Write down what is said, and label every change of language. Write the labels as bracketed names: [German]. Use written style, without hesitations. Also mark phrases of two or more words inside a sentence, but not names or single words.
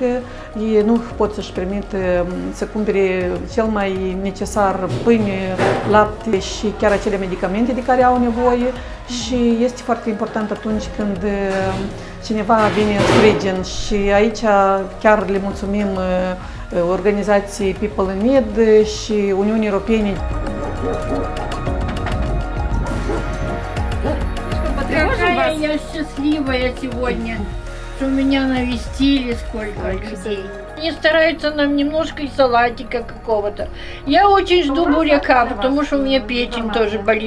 [Romanian] Ei nu pot să-și permită să cumpere cel mai necesar pâine, lapte și chiar acele medicamente de care au nevoie. Și este foarte important atunci când cineva vine în sprijin și aici chiar le mulțumim organizației People in Need și Uniunii Europene. [Russian] Какая я счастливая сегодня, что меня навестили сколько людей. Они стараются нам немножко и салатика какого-то. Я очень жду буряка, потому что у меня печень тоже болит.